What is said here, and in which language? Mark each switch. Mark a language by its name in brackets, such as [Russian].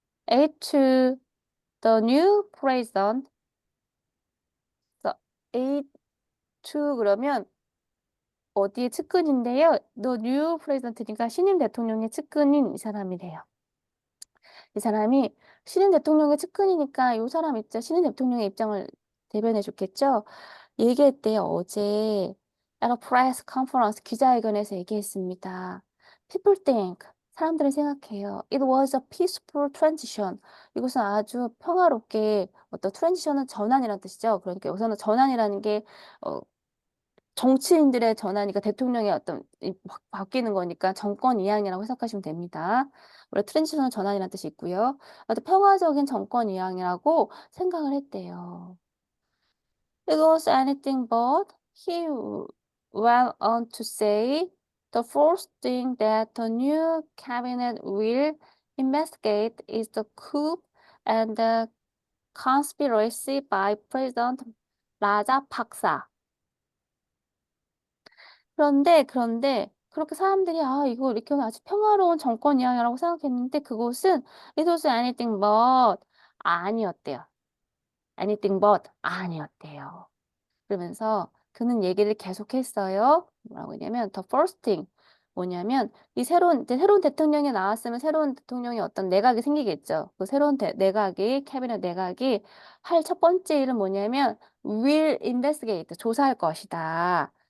[Korean] H [English] the new president [Korean] H 그러면 어디의 측근인데요. [English] The new president [Korean] 니까 신임 대통령의 측근인 이 사람이래요. 이 사람이 신임 대통령의 측근이니까 신임 대통령의 입장을 대변해 줬겠죠. 얘기했대요. 어제 [English] at a press conference [Korean] 기자회견에서 얘기했습니다. [English] People think [Korean] 사람들은 생각해요. [English] It was a peaceful transition. [Korean] 이것은 아주 평화롭게 어떤 트랜지션은 전환이라는 뜻이죠. 그러니까 여기서는 전환이라는 게 정치인들의 전환이니까 대통령의 어떤 바뀌는 거니까 정권 이양이라고 해석하시면 됩니다. 원래 트랜지션 전환이라는 뜻이 있고요. 아주 평화적인 정권 이양이라고 생각을 했대요. [English] It was anything but, he went on to say, the first thing that the new cabinet will investigate is the coup and the conspiracy by President Rajapaksa. [Korean] 그런데 그렇게 사람들이 이거 이렇게 아주 평화로운 정권 이야기라고 생각했는데 그곳은 [English] it was anything but [Korean] 아니었대요. anything but 아니었대요. 그러면서 그는 얘기를 계속했어요. 뭐라고 했냐면 [English] the first thing [Korean] 뭐냐면 이제 새로운 대통령이 나왔으면 새로운 대통령이 어떤 내각이 생기겠죠. 그 새로운 캐비넷 내각이 할 첫 번째 일은 뭐냐면 [English] will investigate [Korean] 조사할 것이다.